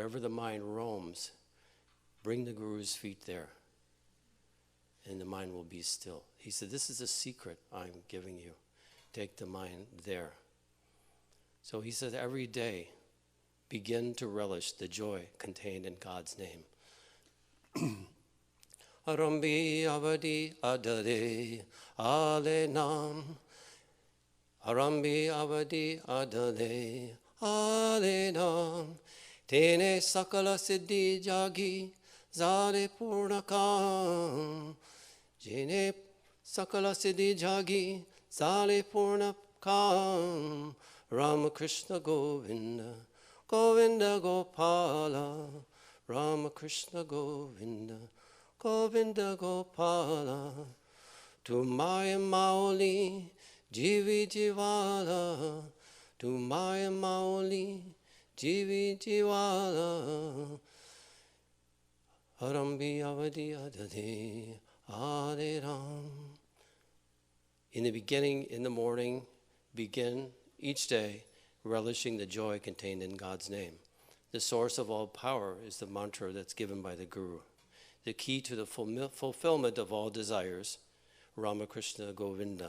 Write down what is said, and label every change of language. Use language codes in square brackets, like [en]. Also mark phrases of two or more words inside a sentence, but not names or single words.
[en] Wherever the mind roams, bring the Guru's feet there, and the mind will be still. He said, this is a secret I'm giving you. Take the mind there. So he said, every day, begin to relish the joy contained in God's name. [mr] आरंभी आवडी आदरे आले नाम. आरंभी आवडी आदरे आले नाम. तेणे सकळ सिद्धी जगी झरे पूर्णकाम. जेणे सकळ सिद्धी जगी झरे पूर्णकाम. Rama Krishna Govinda, Govinda Gopala. Rama Krishna Govinda, Govinda Gopala. तू माय माउली, जीवी जिवाळा. तू माय माउली, जीवी जिवाळा. आरंभी आवडी अदडे अडे राम. [en] In the beginning, in the morning, begin each day relishing the joy contained in God's name. The source of all power is the mantra that's given by the Guru. The key to the fulfillment of all desires, Ramakrishna Govinda.